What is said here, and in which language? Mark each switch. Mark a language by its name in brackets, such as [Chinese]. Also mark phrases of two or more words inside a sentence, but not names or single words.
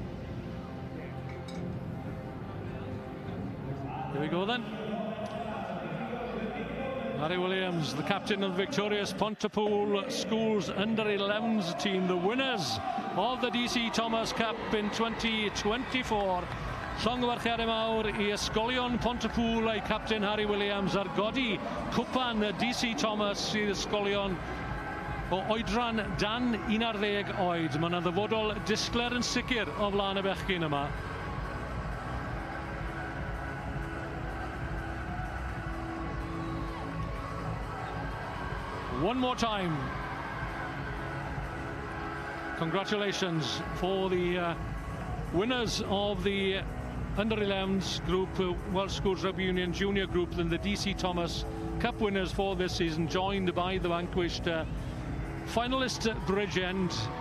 [English] Here we go then. Harry Williams, the captain of the victorious Pontypool Schools under-11s team, the winners of the DC Thomas Cup in 2024. [Welsh] Llongyfarchiadau mawr I ysgolion Pontypool a'i captain Harry Williams ar godi cwpan DC Thomas i'r ysgolion o oedran dan 11 oed. Mae yna ddyfodol disgler yn sicr o flaen y bechgyn yma. [English] One more time. Congratulations for the winners of the under-11s group, Welsh Schools Rugby Union Junior Group, and the DC Thomas Cup winners for this season, joined by the vanquished finalist Bridgend.